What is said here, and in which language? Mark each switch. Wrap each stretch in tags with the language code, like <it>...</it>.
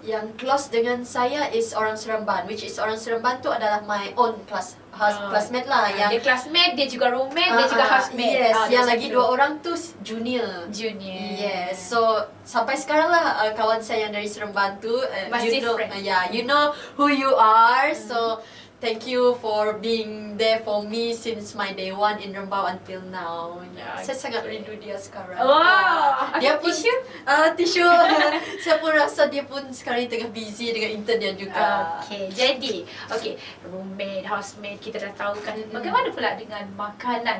<ms>Yang</ms> <en>close</en> <ms>dengan saya is orang Seremban,</ms> <en>which is</en> <ms>orang Seremban tu adalah</ms> <en>my own classmate</en> <ms>lah. Dia classmate, dia juga roommate, dia juga housemate.</ms> <en>Yes,</en> <ms>yang lagi 2 orang tu junior.</ms> <en>Yes, so</en> <ms>sampai sekarang lah kawan saya yang dari Seremban tu masih</ms> <en>friend. You know who you are. So thank you for being there for me since my day one in Rembau until now.</en> <ms>Saya sangat rindu dia sekarang. Dia pun tisu. Saya pun rasa dia pun sekarang tengah busy dengan intern dia juga. Jadi roommate, housemate kita dah tahu kan. Bagaimana pula dengan makanan?</ms>